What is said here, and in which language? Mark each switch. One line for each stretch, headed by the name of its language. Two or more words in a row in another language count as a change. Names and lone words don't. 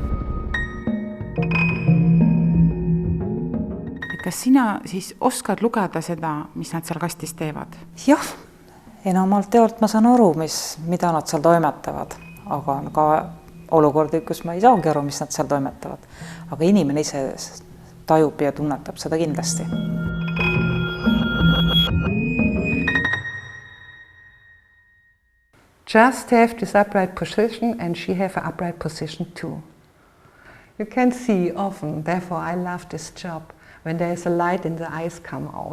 Estonian: Kas sina siis oskad lugeda seda, mis nad seal kastis teevad? Jah, enamalt jaolt ma saan aru, mida nad seal toimetavad, aga on ka olukordi, kus ma ei saagi aru, mis nad seal toimetavad. Aga inimene ise tajub ja tunnetab seda kindlasti.
English: Just have this upright position and she have an upright position too. You can see often, therefore I love this job, when there is a light in the eyes come out.